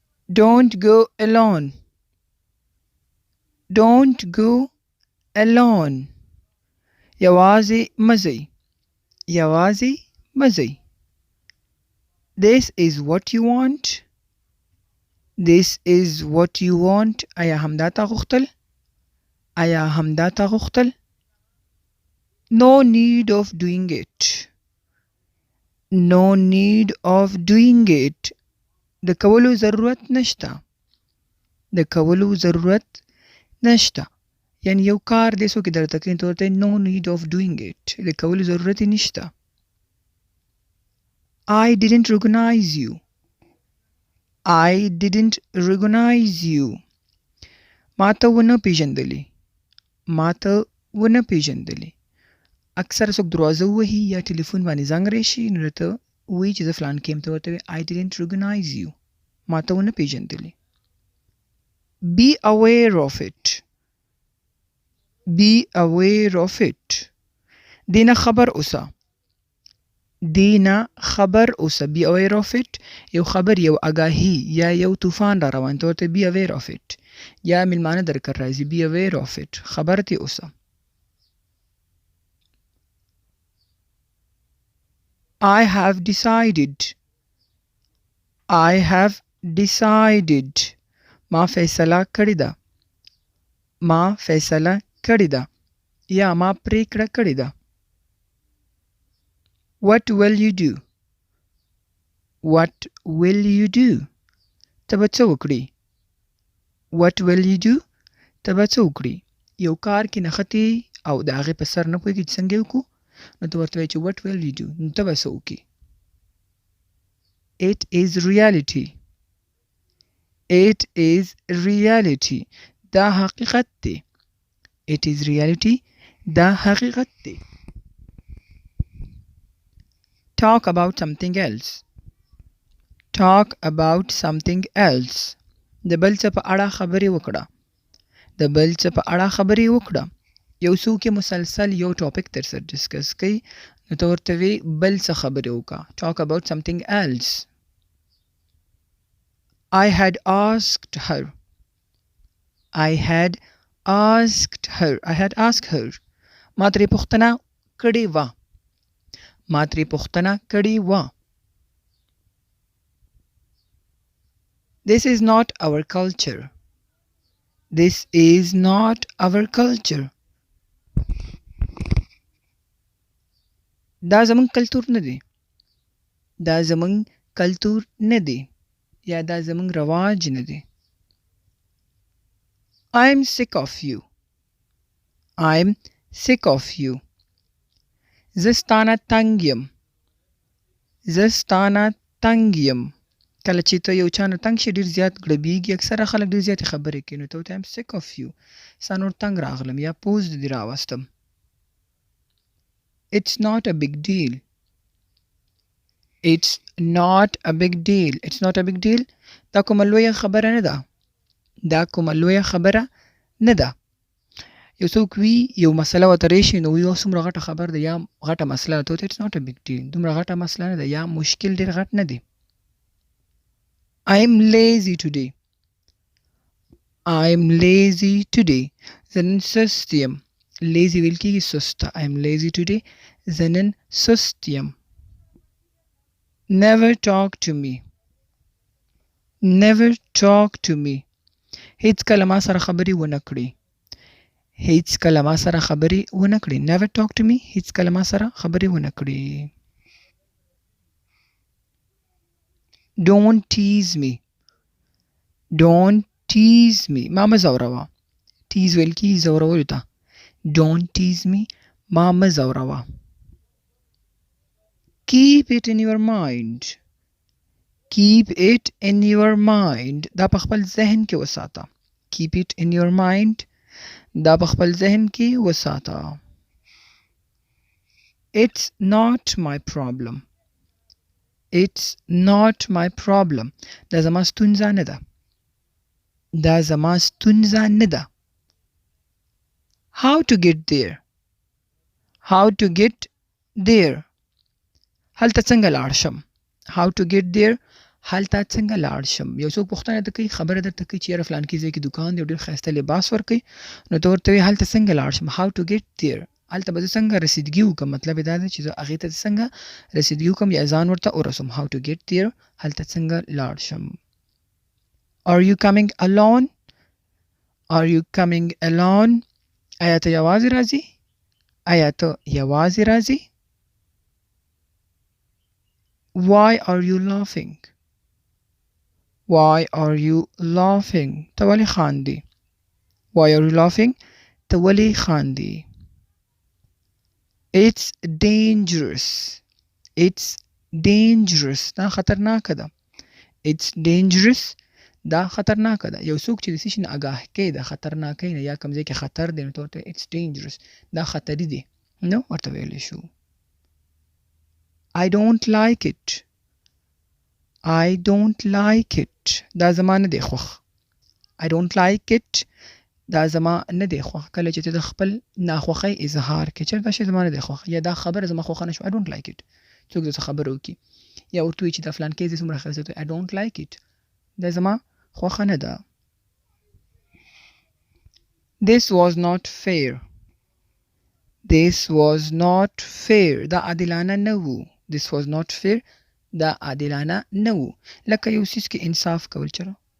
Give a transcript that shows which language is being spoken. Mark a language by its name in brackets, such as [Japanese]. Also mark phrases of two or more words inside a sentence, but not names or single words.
[English] Don't go alone. Don't go alone. [Pashto] یوازې مزئ. یوازې مزئ. [English] This is what you want. This is what you want. [Pashto] آیا همدا تا غوښتل؟ آیا همدا تا غوښتل؟ [English] No need of doing it. No need of doing it. [Pashto] د کولو ضرورت نشته. د کولو ضرورت نشته. یعنی یو کار دی څوک درته کوي ته ورته [English] no need of doing it. [Pashto] د کولو ضرورت یې نشته. [English] I didn't recognize you. I didn't recognize you. [Pashto] ما ته ونه پیژندلې. ما ته ونه پیژندلې. اکثر څوک دروازه ووهي یا ټلیفون باندې زنګ راشي نو ته وایي چې زه فلان کې یم ته ورته وایي [English] I didn't recognize you. [Pashto] ما ته ونه پیژندلې. [English] Be aware of it. Be aware of it. [Pashto] دینا خبر اوسه. دینا خبر اوسه. [English] Be aware of it. [Pashto] یو خبر یو آگاهی یا یو طوفان را روان ته ورته [English] be aware of it. [Pashto] یا میلمانه درکر راځي [English] be aware of it. [Pashto] خبر تی اوسه. [English] I have decided. I have decided. [Pashto] ما فیصله کړې ده. ما فیصله کړې ده. یا ما پریکړه کړې ده. [English] What will you do? What will you do? [Pashto] ته به څه وکړې؟ [English] What will you do? [Pashto] ته به څه وکړې؟ یو کار کې نښتې او د هغې په سر نه پوهېږې چې څنګه یې وکړو نو ته ورته وایې چې [English] what will you do؟ [Pashto] نو ته به څه وکړې؟ [English] It is reality. It is reality. [Pashto] دا حقیقت دی. [English] It is reality. [Pashto] دا حقیقت دی. [English] Talk about something else. Talk about something else. [Pashto] د بل څه په اړه خبرې وکړه. د بل څه په اړه خبرې وکړه. یو څوک یې مسلسل یو ټاپک در سره ډسکس کوي نو ته ورته وایې بل څه خبرې وکړه. [English] Talk about something else. I had asked her. I had asked her. I had asked her. [Pashto] ما ترې پوښتنه کړې وه. ما ترې پوښتنه کړې وه. [English] This is not our culture. This is not our culture. [Pashto] دا زمونږ کلتور نه دی. دا زمونږ کلتور نه دی. یا دا زمونږ رواج نه دی. [English] I'm sick of you. I'm sick of you. [Pashto] زه ستانه تنګ یم. زه ستانه تنګ یم. کله چې ته یو چا نه تنګ شي ډېر زیات ګړبېږي. اکثره خلک ډېر زیاتې خبرې کوي نو ته ورته [English] I'm sick of you. [Pashto] ستا نور تنګ راغلم یا پوز دې راوستم. [English] It's not a big deal. It's not a big deal. It's not a big deal. [Pashto] دا کومه لویه خبره نه ده. دا کومه لویه خبره نه ده. یو څوک وي یو مسله ورته راشي نو وایي اوس څومره غټه خبر ده یا غټه مسله ده. [English] ته ورته It's not a big deal. [Pashto] دومره غټه مسله نه ده یا مشکل ډېر غټ نه دی. [English] I'm lazy today. I'm lazy today. [Pashto] زه نن سست یم. lazy ویل کېږي سسته. [English] I'm lazy today. [Pashto] زه نن سست یم. [English] Never talk to me. Never talk to me. [Pashto] هیڅ کله ما سره خبرې ونه کړې. هیڅ کله ما سره خبرې ونه کړې. [English] Never talk to me. [Pashto] هیڅ کله ما سره خبرې ونه کړې. [English] Don't tease me. Don't tease me. [Pashto] ما مه زوروه. tease ویل کېږي زورولو ته. [English] Don't tease me. [Pashto] ما مه زوروه. [English] Keep it in your mind. Keep it in your mind. [Pashto] دا په خپل ذهن کې وساته. [English] Keep it in your mind. [Pashto] دا په خپل ذهن کې وساته. [English] It's not my problem. It's not my problem. [Pashto] دا زما ستونزه نه ده. دا زما ستونزه نه ده. [English] How to get there. How to get there. [Pashto] هلته څنګه لاړ شم. [English] How to get there. [Pashto] هلته څنګه لاړ شم. یو څوک پوښتنه درته کوي، خبره درته کوي چې یاره فلانکي ځای کې دوکان دی او ډېر ښایسته لباس ورکوي، نو ته ورته وایې هلته څنګه لاړ شم. [English] how to get there. [Pashto] هلته به زه څنګه رسیدګي وکړم. مطلب یې دا دی چې زه هغې ته څنګه رسیدګي وکړم یا ځان ورته ورسوم. [English] how to get there. [Pashto] هلته څنګه لاړ شم. [English] are you coming alone. are you coming alone. [Pashto] آیا ته یوازې راځې. آیا ته یوازې راځې. [English] why are you laughing. why are you laughing. [Pashto] ته ولې خاندې. [English] why are you laughing. [Pashto] ته ولې خاندې. [English] it's dangerous. it's dangerous. [Pashto] دا خطرناکه ده. [English] it's dangerous. [Pashto] دا خطرناکه ده. یو څوک چې د څه شي نه آګاه کوي د خطرناکۍ نه یا کوم ځای کې خطر دی نو ته ورته [English] it's dangerous. [Pashto] دا خطري دی نو ورته ویلی شو. [English] I don't like it. I don't like it. [Pashto] دا زما نه دی خوښ. [English] I don't like it. [Pashto] دا زما نه دی خوښ. کله چې ته د خپل ناخوښۍ اظهار کوې چې دا شی زما نه دی خوښ یا دا خبره زما خوښه نه شوه. [English] I don't like it. [Pashto] څوک درته خبره وکړي یا ورته وایي چې دا فلانکی ځای څومره ښایسته دی. [English] I don't like it. [Pashto] دا زما خوښه نه ده. [English] This was not fair. This was not fair. [Pashto] دا عادلانه نه وو. [English] This was not fair. [Pashto] دا عادلانه نه وو. لکه یو څیز کې انصاف کول چېرې.